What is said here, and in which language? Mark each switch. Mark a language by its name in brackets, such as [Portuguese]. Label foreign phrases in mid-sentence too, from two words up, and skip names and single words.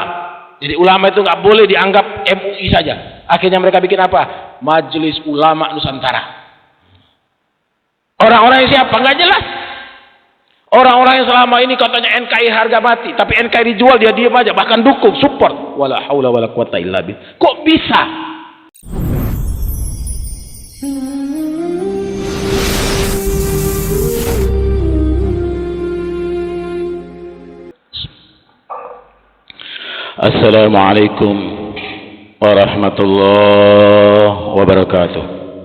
[Indonesian] Jadi ulama itu nggak boleh dianggap MUI saja. Akhirnya mereka bikin apa? Majelis Ulama Nusantara. Orang-orang yang siapa? Nggak jelas. Orang-orang yang selama ini katanya NKRI harga mati, tapi NKRI dijual dia diam aja, bahkan dukung, support. [Arabic] ولا حول ولا قوة إلا بالله. [Indonesian] Kok bisa? [Arabic] السلام عليكم ورحمة الله وبركاته.